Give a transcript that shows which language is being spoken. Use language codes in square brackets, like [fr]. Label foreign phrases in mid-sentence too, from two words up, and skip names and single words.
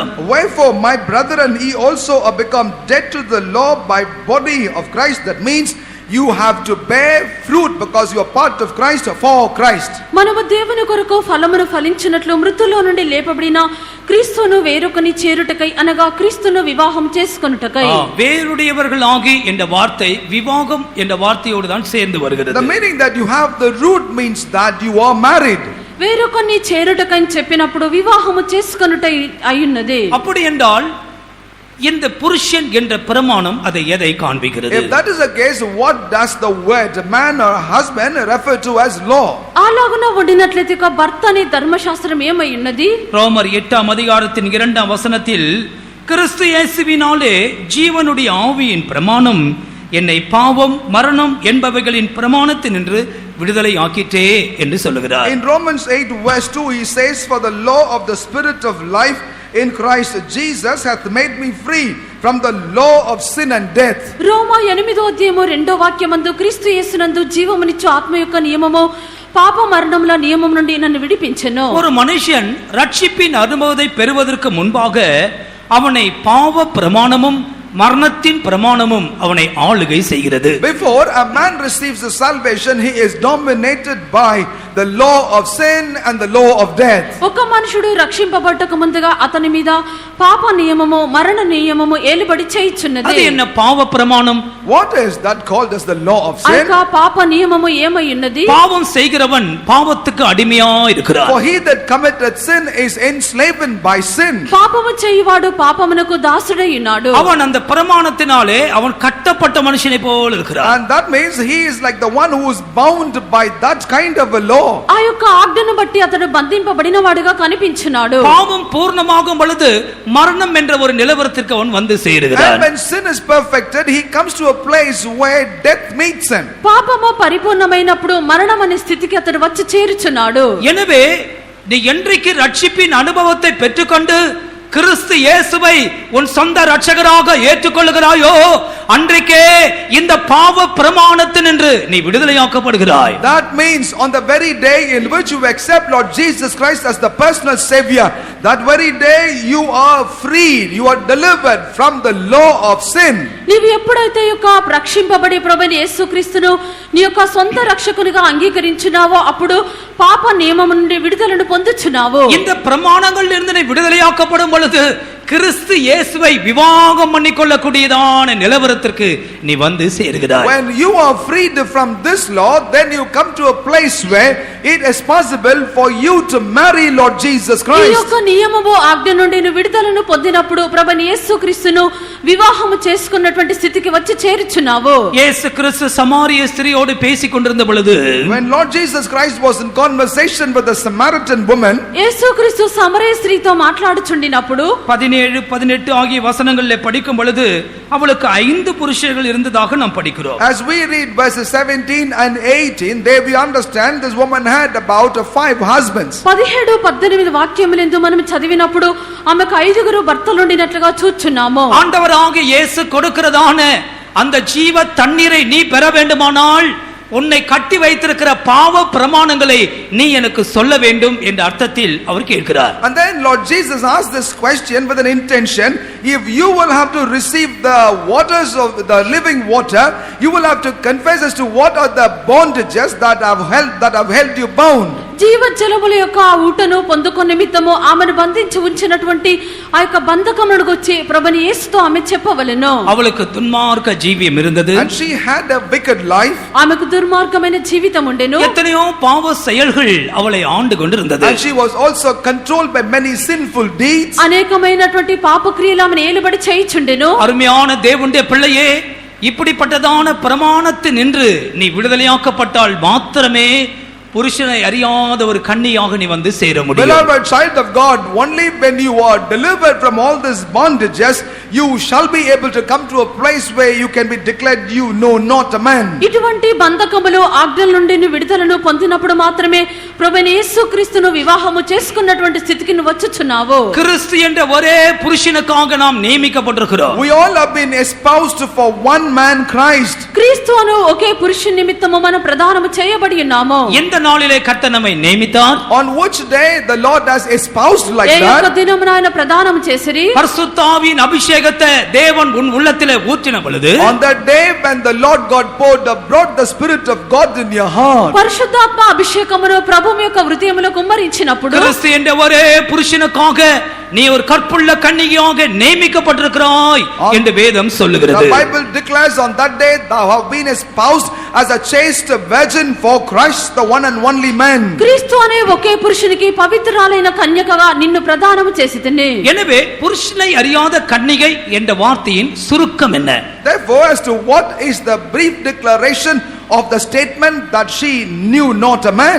[en] Wherefore my brethren, ye also are become dead to the law by body of Christ. That means you have to bear fruit because you are part of Christ or for Christ. [te] మనము దేవుని కొరకు ఫలమును ఫలించినట్లు మృతుల్లో నుండి లేపబడిన క్రీస్తును వేరొకని చేరుటకై అనగా క్రీస్తును వివాహం చేసుకొనుటకై. [ta] வேறுடையவர்கள் ஆகி என்ற வார்த்தை விவாகம் என்ற வார்த்தையோடு தான் சேர்ந்து வருகிறது. [en] The meaning that you have the root means that you are married. [te] వేరొకని చేరుటకై చెప్పినప్పుడు వివాహము చేసుకొనుటై అయ్యున్నది. [ta] அப்படி என்றால் இந்த புருஷன் என்ற பிரமாணம் அதை எதை காண்பிக்கிறது? [en] If that is the case, what does the word man or husband refer to as law? [te] అలాగున ఉండినట్లయితే భర్త అనే ధర్మశాస్త్రం ఏమై ఉన్నది? [ta] ரோமர் 8ஆம் அதிகாரத்தின் 2ஆம் வசனத்தில் கிறிஸ்து இயேசுவினாலே ஜீவனுடைய ஆவியின் பிரமாணம் என்னை பாவம் மரணம் என்பவைகளின் பிரமாணத்தினின்று விடுதலை ஆக்கிட்டே என்று சொல்லுகிறார். [en] In Romans 8 verse 2 he says, for the law of the spirit of life in Christ Jesus hath made me free from the law of sin and death. [te] రోమా 8వ అధ్యాయము 2వ వాక్యమందు క్రీస్తు యేసునందు జీవమునిచ్చు ఆత్మ యొక్క నియమము పాప మరణముల నియమం నుండి నన్ను విడిపించెను. [ta] ஒரு மனுஷன் ரட்சிப்பின் அனுபவத்தை பெறுவதற்கு முன்பாக அவனை பாவ பிரமாணமும் மரணத்தின் பிரமாணமும் அவனை ஆளுகை செய்கிறது. [en] Before a man receives the salvation, he is dominated by the law of sin and the law of death. [te] ఒక మనుషుడు రక్షింపబడక ముందుగా అతని మీద పాప నియమము మరణ నియమము ఏలుబడి చేయుచున్నది. [ta] అది என்ன பாவ பிரமாணம்? [en] What is that called as the law of sin? [te] ఆ పాప నియమము ఏమై ఉన్నది? [ta] பாவம் செய்கிறவன் பாவத்துக்கு அடிமையா இருக்கிறான். [en] For he that committeth sin is enslaven by sin. [te] పాపము చేయువాడు పాపమునకు దాసుడై ఉన్నాడు. [ta] அவன் அந்த பிரமாணத்தினாலே அவன் கட்டப்பட்ட மனுஷனை போல இருக்கிறான். [en] And that means he is like the one who is bound by that kind of a law. [te] ఆ యొక్క ఆజ్ఞను బట్టి అతడు బంధింపబడిన వాడుగా కనిపించున్నాడు. [ta] பாவம் பூர்ணமாகும் பொழுது மரணம் என்ற ஒரு நிலவரத்திற்கு அவன் வந்து சேருகிறான். [en] And when sin is perfected, he comes to a place where death meets him. [te] పాపము పరిపూర్ణమైనప్పుడు మరణం అనే స్థితికి అతడు వచ్చి చేరుచున్నాడు. [ta] எனவே நீ என்றைக்கு ரட்சிப்பின் அனுபவத்தை பெற்றுக்கொண்டு கிறிஸ்து இயேசுவை உன் சொந்த ரட்சகராக ஏற்றுக்கொள்கிறாயோ அன்றைக்கே இந்த பாவ பிரமாணத்தினின்று நீ விடுதலையாக்கப்படுகிறாய். [en] That means on the very day in which you accept Lord Jesus Christ as the personal savior, that very day you are freed, you are delivered from the law of sin. [te] నీవు ఎప్పుడైతే యొక్క రక్షింపబడి ప్రభువైన యేసుక్రీస్తును నీ యొక్క సొంత రక్షకునిగా అంగీకరించున్నావో అప్పుడు పాప నియమం నుండి విడుదలను పొందుచున్నావు. [ta] இந்த பிரமாணங்களிலிருந்து நீ விடுதலையாக்கப்படும் பொழுது கிறிஸ்து இயேசுவை விவாகம் பண்ணிக்கொள்ளக்கூடியதான நிலவரத்திற்கு நீ வந்து சேருகிறாய். [en] When you are freed from this law, then you come to a place where it is possible for you to marry Lord Jesus [te] ఈ [en] Christ. [te] యొక్క నియమము ఆజ్ఞ నుండి నువ్వు విడుదలను పొందినప్పుడు ప్రభువైన యేసుక్రీస్తును వివాహము చేసుకున్నటువంటి స్థితికి వచ్చి చేరుచున్నావు. [ta] இயேசு கிறிஸ்து சமாரிய ஸ்திரியோடு பேசிக் கொண்டிருந்த பொழுது [en] When Lord Jesus Christ was in conversation with the Samaritan woman, [te] యేసుక్రీస్తు సమరయ స్త్రీతో మాట్లాడుచుండినప్పుడు [ta] 17-18 ஆகிய வசனங்களில் படிக்கும் பொழுது அவளுக்கு 5 புருஷர்கள் இருந்ததாக நாம் படிக்கிறோம். [en] as we read verses 17 and 18, there we understand this woman had about 5 husbands. [te] 17-18 వాక్యములందు మనం చదివినప్పుడు ఆమెకు 5 భర్తలు ఉండినట్లుగా చూచున్నాము. [ta] ஆண்டவராகிய இயேசு கொடுக்கிறதான அந்த ஜீவ தண்ணீரை நீ பெற வேண்டுமானால் உன்னை கட்டி வைத்திருக்கிற பாவ பிரமாணங்களை நீ எனக்கு சொல்ல வேண்டும் என்ற அர்த்தத்தில் அவர் கேட்கிறார். [en] And then Lord Jesus asked this question with an intention. If you will have to receive the waters of the living water, you will have to confess as to what are the bondages that have held you bound. [te] జీవజలముల యొక్క ఆ ఊటను పొందుకొన్న నిమిత్తము ఆమెను బంధించి ఉంచినటువంటి ఆ యొక్క బంధకమును గురించి ప్రభువైన యేసుతో ఆమె చెప్పవలెను. [ta] அவளுக்கு துன்மார்க்க ஜீவியம் இருந்தது. [en] And she had a wicked life. [te] ఆమెకు దుర్మార్గమైన జీవితం ఉండెను. [ta] எத்தனையோ பாவ செயல்கள் அவளை ஆண்டு கொண்டிருந்தது. [en] And she was also controlled by many sinful deeds. [te] అనేకమైనటువంటి పాపక్రియలు ఆమెను ఏలుబడి చేయుచుండెను. [ta] அருமையான தேவனுடைய பிள்ளையே, இப்படிப்பட்டதான பிரமாணத்தினின்று நீ விடுதலையாக்கப்பட்டால் மாத்திரமே புருஷனை அறியாத ஒரு கன்னியாக நீ வந்து சேர முடியும். [en] Beloved child of God, only when you are delivered from all these bondages, you shall be able to come to a place where you can be declared you know not a man. [te] ఇటువంటి బంధకములు ఆజ్ఞల నుండి విడుదలను పొందినప్పుడు మాత్రమే ప్రభువైన యేసుక్రీస్తును వివాహము చేసుకున్నటువంటి స్థితికి నువ్వు వచ్చుచున్నావు. [ta] கிறிஸ்து என்ற ஒரே புருஷனுக்காக நாம் நியமிக்கப்பட்டிருக்கிறோம். [en] We all have been espoused for one man, Christ. [te] క్రీస్తు అను ఒకే పురుషుని నిమిత్తము మనం ప్రదానము చేయబడి ఉన్నాము. [ta] எந்த நாளிலே கர்த்தர் நம்மை நியமித்தார்? [en] On which day the Lord has espoused like [te] ఏ యొక్క [en] that? [te] దినమున ఆయన ప్రదానము చేసిరి? [ta] பரிசுத்த ஆவியின் அபிஷேகத்தை தேவன் உன் உள்ளத்திலே ஊற்றின பொழுது, [en] On that day when the Lord God brought the Spirit of God in your heart. [te] పరిశుద్ధాత్మ అభిషేకమును ప్రభువు యొక్క హృదయములో కుమ్మరించినప్పుడు [ta] கிறிஸ்து என்ற ஒரே புருஷனுக்காக நீ ஒரு கற்புள்ள கன்னிகையாக நியமிக்கப்பட்டிருக்கிறாய் என்று வேதம் சொல்லுகிறது. [en] The Bible declares on that day thou have been espoused as a chaste virgin for Christ, the one and only man. [te] క్రీస్తు అనే ఒకే పురుషునికి పవిత్రాలైన కన్యకగా నిన్ను ప్రదానము చేసితిని. [ta] எனவே புருஷனை அறியாத கன்னிகை என்ற வார்த்தையின் சுருக்கம் என்ன? [en] Therefore, as to what is the brief declaration of the statement that she knew not a man?